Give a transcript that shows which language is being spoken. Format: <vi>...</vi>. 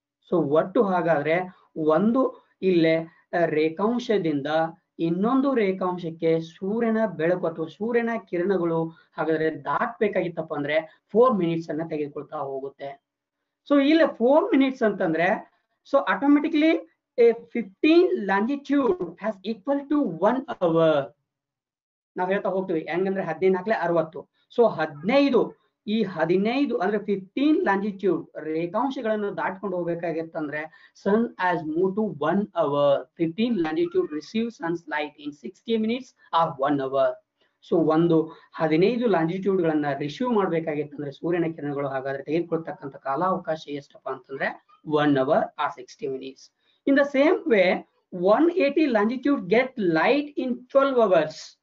<kn>So ಒಟ್ಟು ಹಾಗಾದ್ರೆ ಒಂದು ಇಲ್ಲೇ ರೇಖಾಂಶದಿಂದ ಇನ್ನೊಂದು ರೇಖಾಂಶಕ್ಕೆ ಸೂರ್ಯನ ಬೆಳಕು ಅಥವಾ ಸೂರ್ಯನ ಕಿರಣಗಳು ಹಾಗಾದ್ರೆ ದಾಟಬೇಕಾಗಿತ್ತಪ್ಪ ಅಂದ್ರೆ 4 minutes ಅನ್ನ ತೆಗೆದುಕೊಳ್ತಾ ಹೋಗುತ್ತೆ.</kn> <en>so</en> <kn>ಇಲ್ಲಿ 4 minutes ಅಂತಂದ್ರೆ</kn> <en>So automatically 15 longitude has equal to 1 hour.</en> <kn>ನಾವ್ ಹೇಳ್ತಾ ಹೋಗ್ತೀವಿ ಹೆಂಗಂದ್ರೆ 14 60. ಸೊ 15 ಅಂದ್ರೆ 15 longitude ರೇಖಾಂಶಗಳನ್ನು ದಾಟ್ಕೊಂಡು ಹೋಗ್ಬೇಕಾಗಿತ್ತಂದ್ರೆ</kn> <en>sun has moved to 1 hour. 15 longitude receive sun's light in 60 minutes or 1 hour.</en> <kn>So ಒಂದು 15 longitude ಗಳನ್ನ ರಿಸೀವ್ ಮಾಡ್ಬೇಕಾಗಿತ್ತಂದ್ರೆ ಸೂರ್ಯನ ಕಿರಣಗಳು ಹಾಗಾದ್ರೆ ತೆಗೆದುಕೊಳ್ತಕ್ಕಂಥ ಕಾಲಾವಕಾಶ ಎಷ್ಟಪ್ಪ ಅಂತಂದ್ರೆ 1 hour or 60 minutes.</kn> <en>In the same way 180 longitude get light in 12 hours.</en>